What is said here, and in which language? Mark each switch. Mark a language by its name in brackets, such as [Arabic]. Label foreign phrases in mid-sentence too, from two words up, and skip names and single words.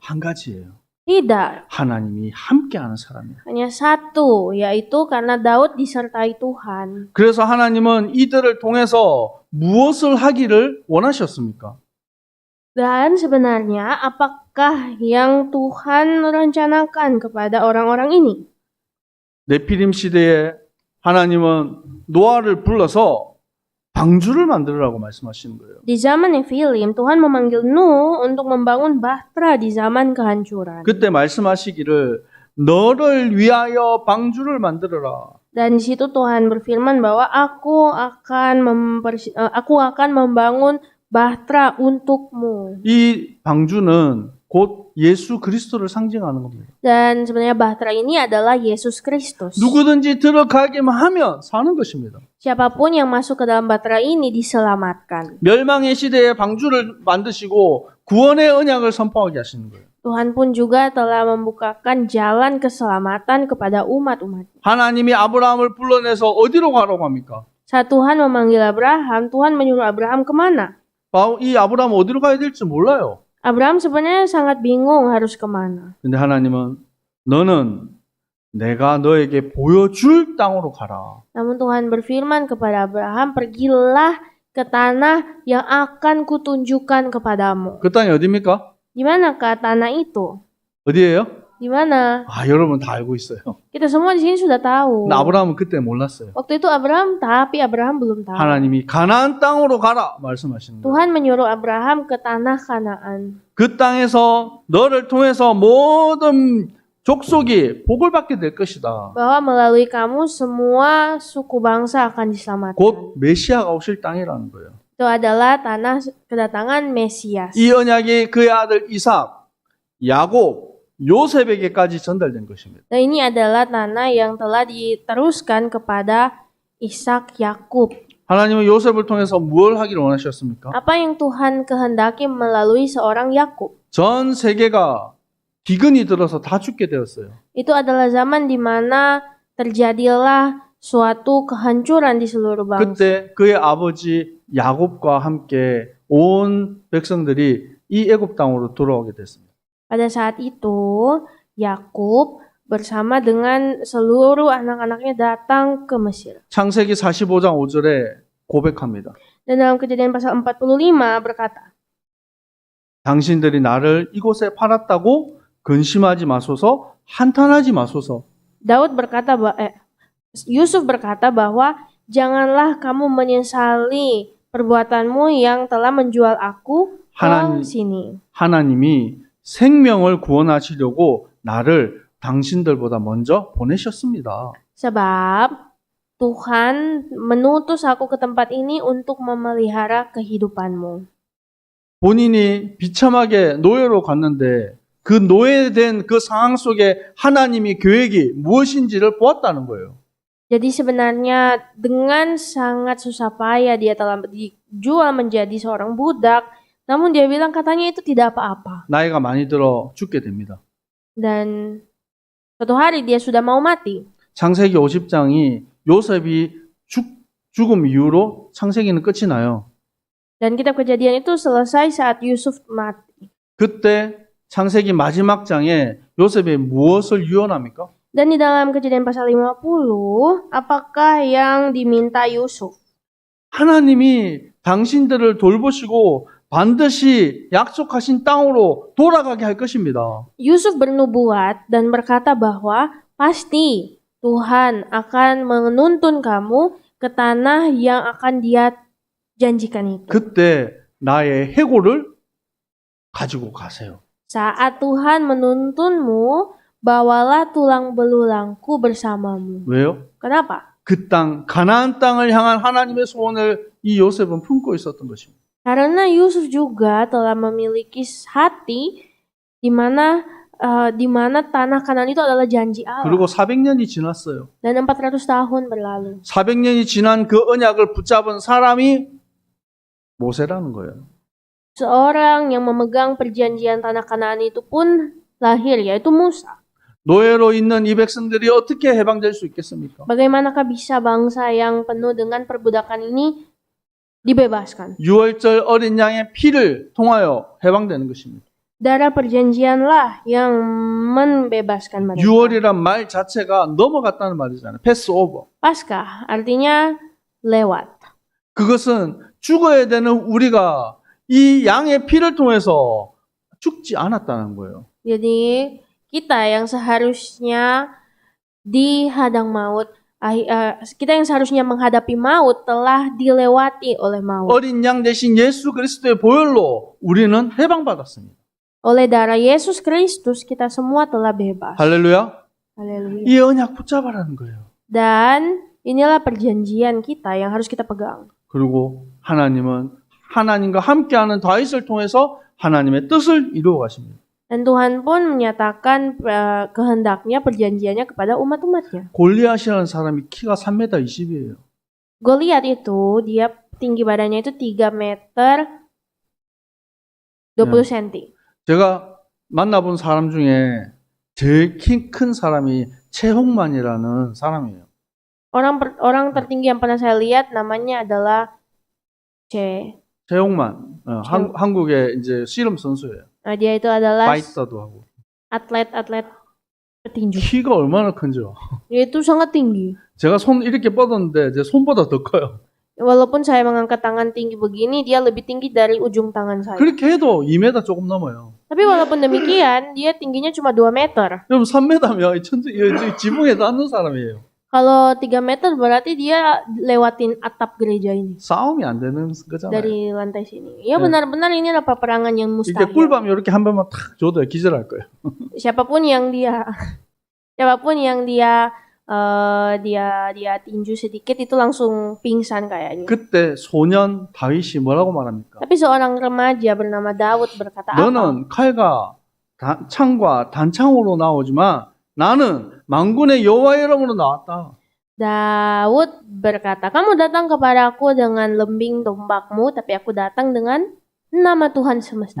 [Korean] 한 가지예요. [Indonesian] Tidak. [Korean] 하나님이 함께하는 사람이에요. [Indonesian] Hanya satu, yaitu karena Daud disertai Tuhan. [Korean] 그래서 하나님은 이들을 통해서 무엇을 하기를 원하셨습니까? [Indonesian] Dan sebenarnya apakah yang Tuhan rencanakan kepada orang-orang ini? [Korean] 네피림 시대에 하나님은 노아를 불러서 방주를 만들으라고 말씀하시는 거예요. [Indonesian] Di zaman Nephilim, Tuhan memanggil Nuh untuk membangun bahtera di zaman kehancuran. [Korean] 그때 말씀하시기를 너를 위하여 방주를 만들어라. [Indonesian] Dan di situ Tuhan berfirman bahwa aku akan membangun bahtera untukmu. [Korean] 이 방주는 곧 예수 그리스도를 상징하는 겁니다. [Indonesian] Dan sebenarnya bahtera ini adalah Yesus Kristus. [Korean] 누구든지 들어가기만 하면 사는 것입니다. [Indonesian] Siapapun yang masuk ke dalam bahtera ini diselamatkan. [Korean] 멸망의 시대에 방주를 만드시고 구원의 언약을 선포하게 하시는 거예요. [Indonesian] Tuhan pun juga telah membukakan jalan keselamatan kepada umat-umat. [Korean] 하나님이 아브라함을 불러내서 어디로 가라고 합니까? [Indonesian] Saat Tuhan memanggil Abraham, Tuhan menyuruh Abraham kemana? [Korean] 이 아브라함 어디로 가야 될지 몰라요. [Indonesian] Abraham sebenarnya sangat bingung harus kemana. [Korean] 근데 하나님은 너는 내가 너에게 보여줄 땅으로 가라. [Indonesian] Namun Tuhan berfirman kepada Abraham, pergilah ke tanah yang akan kutunjukkan kepadamu. [Korean] 그 땅이 어디입니까? [Indonesian] Di manakah tanah itu? [Korean] 어디예요? [Indonesian] Di mana? [Korean] 여러분 다 알고 있어요. [Indonesian] Kita semua di sini sudah tahu. [Korean] 근데 아브라함은 그때 몰랐어요. [Indonesian] Waktu itu Abraham, tapi Abraham belum tahu. [Korean] 하나님이 가나안 땅으로 가라 말씀하시는 거예요. [Indonesian] Tuhan menyuruh Abraham ke tanah Kanaan. [Korean] 그 땅에서 너를 통해서 모든 족속이 복을 받게 될 것이다. [Indonesian] Bahwa melalui kamu semua suku bangsa akan diselamatkan. [Korean] 곧 메시아가 오실 땅이라는 거예요. [Indonesian] Itu adalah tanah kedatangan Mesias. [Korean] 이 언약이 그의 아들 이삭, 야곱, 요셉에게까지 전달된 것입니다. [Indonesian] Dan ini adalah tanah yang telah diteruskan kepada Ishak, Yakub. [Korean] 하나님은 요셉을 통해서 무엇을 하기를 원하셨습니까? [Indonesian] Apa yang Tuhan kehendaki melalui seorang Yakub? [Korean] 전 세계가 기근이 들어서 다 죽게 되었어요. [Indonesian] Itu adalah zaman di mana terjadilah suatu kehancuran di seluruh bangsa. [Korean] 그때 그의 아버지 야곱과 함께 온 백성들이 이 애굽 땅으로 돌아오게 됐습니다. [Indonesian] Pada saat itu, Yakub bersama dengan seluruh anak-anaknya datang ke Mesir. [Korean] 창세기 45장 5절에 고백합니다. [Indonesian] Dan dalam Kejadian pasal 45 berkata, [Korean] 당신들이 나를 이곳에 팔았다고 근심하지 마소서, 한탄하지 마소서. [Indonesian] Yusuf berkata bahwa janganlah kamu menyesali perbuatanmu yang telah menjual aku ke sini. [Korean] 하나님이 생명을 구원하시려고 나를 당신들보다 먼저 보내셨습니다. [Indonesian] Sebab Tuhan menutus aku ke tempat ini untuk memelihara kehidupanmu. [Korean] 본인이 비참하게 노예로 갔는데 그 노예된 그 상황 속에 하나님이 계획이 무엇인지를 보았다는 거예요. [Indonesian] Jadi sebenarnya dengan sangat susah payah dia telah dijual menjadi seorang budak, namun dia bilang katanya itu tidak apa-apa. [Korean] 나이가 많이 들어 죽게 됩니다. [Indonesian] Dan suatu hari dia sudah mau mati. [Korean] 창세기 50장이 요셉이 죽음 이후로 창세기는 끝이 나요. [Indonesian] Dan kitab Kejadian itu selesai saat Yusuf mati. [Korean] 그때 창세기 마지막 장에 요셉이 무엇을 유언합니까? [Indonesian] Dan di dalam Kejadian pasal 50, apakah yang diminta Yusuf? [Korean] 하나님이 당신들을 돌보시고 반드시 약속하신 땅으로 돌아가게 할 것입니다. [Indonesian] Yusuf bernubuat dan berkata bahwa pasti Tuhan akan menuntun kamu ke tanah yang akan Dia janjikan itu. [Korean] 그때 나의 해골을 가지고 가세요. [Indonesian] Saat Tuhan menuntunmu, bawalah tulang belulangku bersamamu. [Korean] 왜요? [Indonesian] Kenapa? [Korean] 그 땅, 가나안 땅을 향한 하나님의 소원을 이 요셉은 품고 있었던 것입니다. [Indonesian] Karena Yusuf juga telah memiliki hati di mana tanah Kanaan itu adalah janji Allah. [Korean] 그리고 400년이 지났어요. [Indonesian] Dan 400 tahun berlalu. [Korean] 400년이 지난 그 언약을 붙잡은 사람이 모세라는 거예요. [Indonesian] Seorang yang memegang perjanjian tanah Kanaan itu pun lahir, yaitu Musa. [Korean] 노예로 있는 이 백성들이 어떻게 해방될 수 있겠습니까? [Indonesian] Bagaimanakah bisa bangsa yang penuh dengan perbudakan ini dibebaskan? [Korean] 6월절 어린 양의 피를 통하여 해방되는 것입니다. [Indonesian] Darah perjanjianlah yang membebaskan mereka. [Korean] 6월이란 말 자체가 넘어갔다는 말이잖아요. [English] pass over. [Indonesian] Paskah artinya lewat. [Korean] 그것은 죽어야 되는 우리가 이 양의 피를 통해서 죽지 않았다는 거예요. [Indonesian] Jadi kita yang seharusnya dihadang maut, kita yang seharusnya menghadapi maut telah dilewati oleh maut. [Korean] 어린 양 대신 예수 그리스도의 보혈로 우리는 해방받았습니다. [Indonesian] Oleh darah Yesus Kristus kita semua telah bebas. [Korean] 할렐루야. [Indonesian] Haleluya. [Korean] 이 언약 붙잡아라는 거예요. [Indonesian] Dan inilah perjanjian kita yang harus kita pegang. [Korean] 그리고 하나님은 하나님과 함께하는 다윗을 통해서 하나님의 뜻을 이루어 가십니다. [Indonesian] Dan Tuhan pun menyatakan kehendaknya, perjanjiannya kepada umat-umatnya. [Korean] 골리앗이라는 사람이 키가 3m 20이에요. [Indonesian] Goliat itu, dia tinggi badannya itu 3 meter 20 cm. [Korean] 제가 만나본 사람 중에 제일 키 큰 사람이 최홍만이라는 사람이에요. [Indonesian] Orang tertinggi yang pernah saya lihat namanya adalah 최홍만. [Korean] 한국의 이제 씨름 선수예요. [Indonesian] dia itu adalah [Korean] 파이터도 하고. [Indonesian] atlet petinju. [Korean] 키가 얼마나 큰지요. [Indonesian] Dia itu sangat tinggi. [Korean] 제가 손 이렇게 뻗었는데 제 손보다 더 커요. [Indonesian] Walaupun saya mengangkat tangan tinggi begini, dia lebih tinggi dari ujung tangan saya. [Korean] 그렇게 해도 2m 조금 넘어요. [Indonesian] Tapi walaupun demikian, dia tingginya cuma 2 meter. [Korean] 여러분 3m면 지붕에도 앉는 사람이에요. [Indonesian] Kalau 3 meter berarti dia lewatin atap gereja ini. [Korean] 싸움이 안 되는 거잖아요. [Indonesian] Dari lantai sini. Ya Ya. benar-benar ini adalah peperangan yang [Korean] 이게 [Indonesian] mustahil. [Korean] 꿀밤 이렇게 한 번만 탁 줘도 기절할 거예요. [Indonesian] Siapapun yang dia dia tinju sedikit itu langsung pingsan kayaknya. [Korean] 그때 소년 다윗이 뭐라고 말합니까? [Indonesian] Tapi seorang remaja bernama Daud berkata apa? [Korean] 너는 칼과 창과 단창으로 나오지만 나는 만군의 여호와의 이름으로 나왔다. [Indonesian] Daud berkata, kamu datang kepadaku dengan lembing tombakmu, tapi aku datang dengan nama Tuhan semesta.